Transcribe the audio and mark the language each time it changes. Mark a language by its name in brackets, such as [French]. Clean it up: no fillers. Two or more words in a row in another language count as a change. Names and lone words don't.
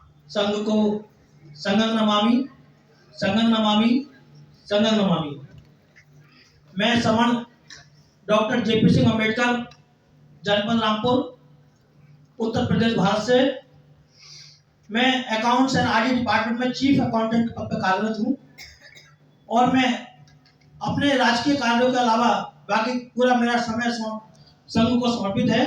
[Hindi] संघ को [Pali] संघं नमामि, संघं नमामि, संघं नमामि। [Hindi] मैं समण डॉक्टर जेपी सिंह अम्बेडकर, जनपद रामपुर, उत्तर प्रदेश, भारत से। मैं [English] अकाउंट्स एंड ऑडिट डिपार्टमेंट [Hindi] में [English] चीफ अकाउंटेंट [Hindi] के पद पर कार्यरत हूँ और मैं अपने राजकीय कार्यों के अलावा बाकी पूरा मेरा समय संघ को समर्पित है।